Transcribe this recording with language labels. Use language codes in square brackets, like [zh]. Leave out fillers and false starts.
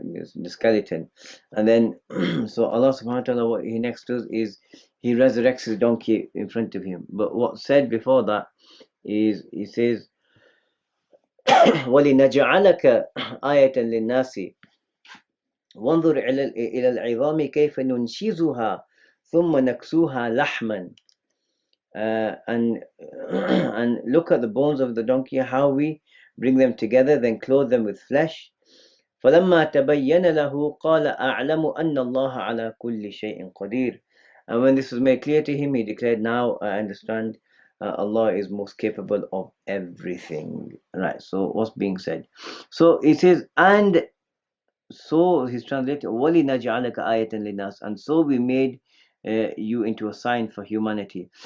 [en] The skeleton. And then so Allah subhanahu wa ta'ala, what he next does is he resurrects his donkey in front of him. But what's said before that is, he says, [ar] وَلِنَجْعَلَكَ آيَةً لِلنَّاسِ وانظر إلى العظام كيف ننشزها ثم نكسوها لحما. [en] And look at the bones of the donkey, how we bring them together, then clothe them with flesh. [ar] فلما تبين له قال أعلم أن الله على كل شيء قدير. [en] And when this was made clear to him, he declared, now I understand, Allah is most capable of everything. Right, so what's being said? So it says, and so he's translated, [ar] وَلِنَجْعَلَكَ آيَةً لِلنَّاسِ, [en] and so we made you into a sign for humanity.